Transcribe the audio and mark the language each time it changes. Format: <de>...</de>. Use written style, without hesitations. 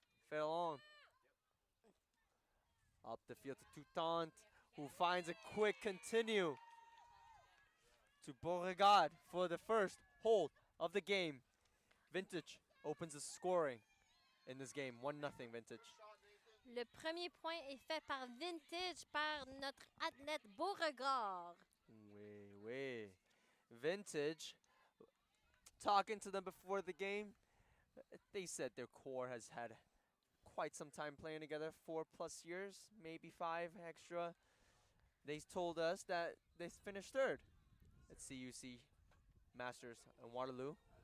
<en>Fell on. Up the field to Toutant, who finds a quick continue to Beauregard for the first hold of the game. Vintage opens the scoring in this game. 1-0 Vintage.</en> <fr>Le premier point est fait par Vintage par notre athlète Beauregard.</fr> <en>Way. Vintage, talking to them before the game, they said their core has had quite some time playing together, 4+ years, maybe 5 extra. They told us that they finished third at CUC Masters in Waterloo.</en>